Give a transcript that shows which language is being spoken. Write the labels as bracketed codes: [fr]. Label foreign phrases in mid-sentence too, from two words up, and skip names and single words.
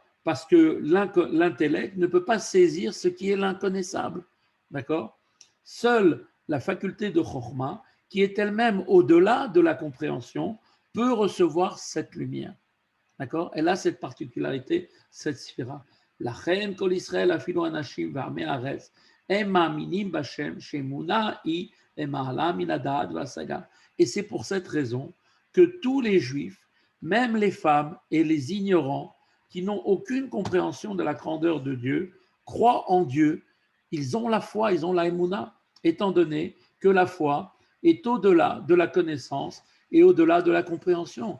[fr] Parce que l'intellect ne peut pas saisir ce qui est l'inconnaissable. D'accord? Seule la faculté de Chokhmah, qui est elle-même au-delà de la compréhension, peut recevoir cette lumière. D'accord? Elle a cette particularité, cette sphira. [he] לכן כל ישראל אפילו נשים ועמי הארץ הם מאמינים בהשם שאמונה היא למעלה מן הדעת והשגה. [fr] Et c'est pour cette raison que tous les juifs, même les femmes et les ignorants qui n'ont aucune compréhension de la grandeur de Dieu, croient en Dieu. Ils ont la foi, ils ont la émouna, étant donné que la foi est au-delà de la connaissance et au-delà de la compréhension.